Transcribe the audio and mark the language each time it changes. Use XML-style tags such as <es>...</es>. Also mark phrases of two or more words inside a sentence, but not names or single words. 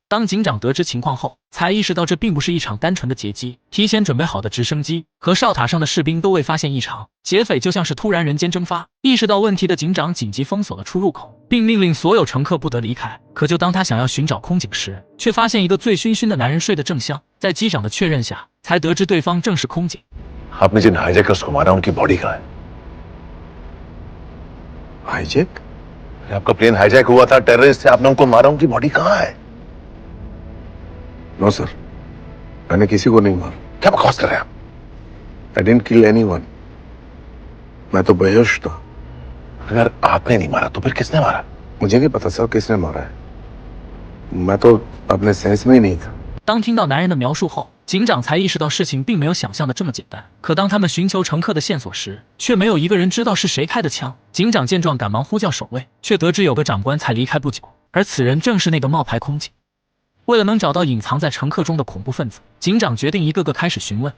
<zh>当警长得知情况后，才意识到这并不是一场单纯的劫机，提前准备好的直升机和哨塔上的士兵都未发现异常，劫匪就像是突然人间蒸发。意识到问题的警长紧急封锁了出入口，并命令所有乘客不得离开。可就当他想要寻找空警时，却发现一个醉醺醺的男人睡得正香。在机长的确认下，才得知对方正是空警。</zh> <hi>आपने जिन हाईजैक उसको मारा उनकी बॉडी कहाँ है? हाईजैक? आपका प्लेन हाईजैक हुआ था, टेररिस्ट थे, आपने उनको मारा, उनकी बॉडी कहाँ है?</hi> <en>No sir,</en> <hi>मैंने किसी को नहीं मारा। क्या बकवास कर रहे हैं आप?</hi> <en>I didn't kill anyone.</en> <hi>मैं तो बेहोश था। अगर आपने नहीं मारा तो फिर किसने मारा? मुझे नहीं पता सर किसने मारा है। मैं तो अपने सेंस में ही नहीं था。</hi> <zh>当听到男人的描述后，警长才意识到事情并没有想象的这么简单。可当他们寻求乘客的线索时，却没有一个人知道是谁开的枪。警长见状，赶忙呼叫守卫，却得知有个长官才离开不久，而此人正是那个冒牌空警。为了能找到隐藏在乘客中的恐怖分子，警长决定一个个开始询问。</zh>